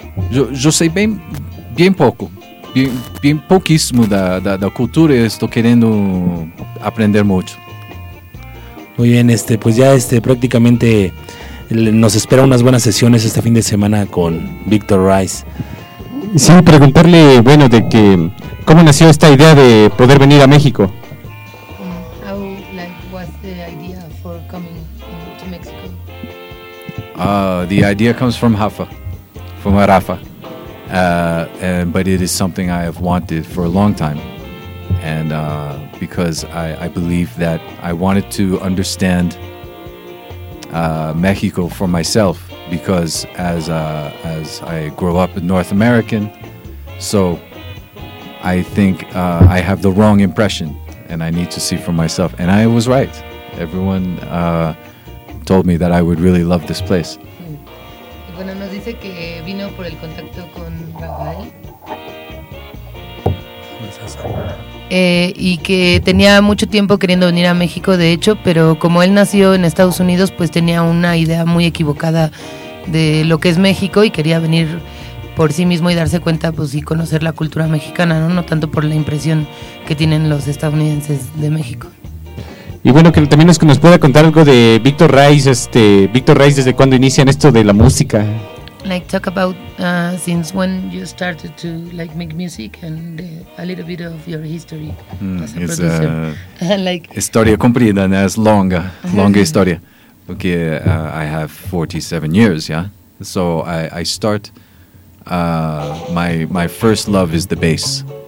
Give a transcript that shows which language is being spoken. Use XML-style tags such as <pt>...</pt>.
<es>Yo sé bien poco, bien poquísimo de cultura, y estoy queriendo aprender mucho. Muy bien, pues ya prácticamente nos espera unas buenas sesiones este fin de semana con Víctor Rice. Sí, preguntarle, bueno, de que cómo nació esta idea de poder venir a México.</es> <en>How was the idea for coming to Mexico? The idea comes from Rafa, from Rafa. But it is something I have wanted for a long time, and because I believe that I wanted to understand Mexico for myself, because as I grow up in North American, so I think I have the wrong impression, and I need to see for myself. And I was right. Everyone told me that I would really love this place.</en> <es>Bueno, nos dice que vino por el contacto con Rafael. Y que tenía mucho tiempo queriendo venir a México, de hecho, pero como él nació en Estados Unidos, pues tenía una idea muy equivocada de lo que es México y quería venir por sí mismo y darse cuenta, pues, y conocer la cultura mexicana, ¿no? No tanto por la impresión que tienen los estadounidenses de México. Y bueno, que también es que nos pueda contar algo de Víctor Rice. Víctor Rice, ¿desde cuándo inician esto de la música?</es> <en>Like, talk about since when you started to like make music and a little bit of your history as a producer.</en> <es>Historia cumplida, ¿no? Es longa, longa historia. Porque</es> <en>I have 47 years, yeah? So I start, my first love is the bass.</en>